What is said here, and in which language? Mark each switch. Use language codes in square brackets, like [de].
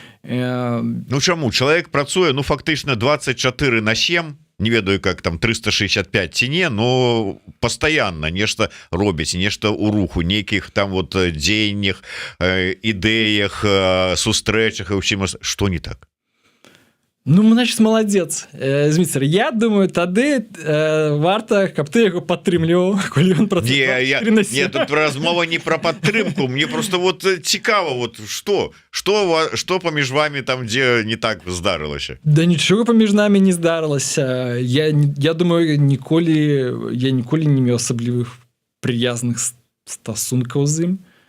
[be] Ну, чаму? Чалавек працуе, фактычна 24/7, не ведаю, [ru] как там [be] 365 ці не, но пастаянна нешта робіць, нешта ў руху, нейкіх там вот дзеяннях, ідэях, сустрэчах і ўсім. Што не так? [ru] Ну, значит, молодец, Зміцер. [be] Я думаю, тады варта, каб ты яго падтрымліваў, калі ён працуе. Не, тут размова не пра падтрымку. Мне просто вот цікава, вот што паміж вами там, дзе не так здарылася? Да нічога паміж намі не здарылася. Я думаю, я ніколі не меў асаблівых прыязных стасункаў з ім.